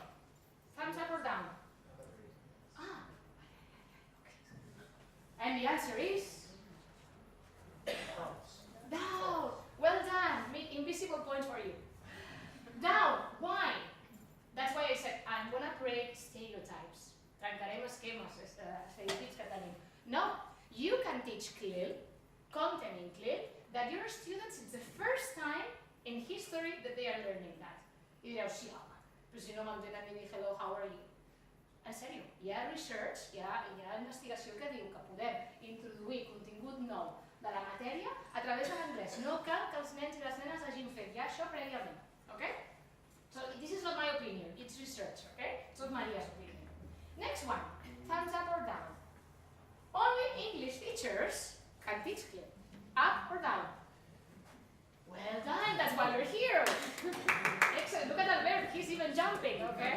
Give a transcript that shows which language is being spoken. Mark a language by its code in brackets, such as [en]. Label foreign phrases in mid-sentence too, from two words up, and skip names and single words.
[en] Thumbs up or down? Ah. And the answer is? Down. Well done. Invisible point for you. Down. Why? That's why I said I'm gonna break stereotypes. [ca] Trencarem esquemes, estereotips que tenim. [en] No, you can teach CLIL, content in CLIL, that your students, it's the first time in history that they are learning that. [ca] I direu, sí, home, però si no m'entenen ni dir [en] hello, how are you? [ca] En sèrio, hi ha research, hi ha investigació que diu que podem introduir contingut nou de la matèria a través de l'anglès. No cal que els nens i les nenes hagin fet ja això prèviament. [en] Okay? So this is not my opinion, it's research, okay? It's not Maria's opinion. Next one, thumbs up or down. Only English teachers can teach CLIL. Up or down? Well done, that's why you're here. Excellent, look at Albert, he's even jumping, okay?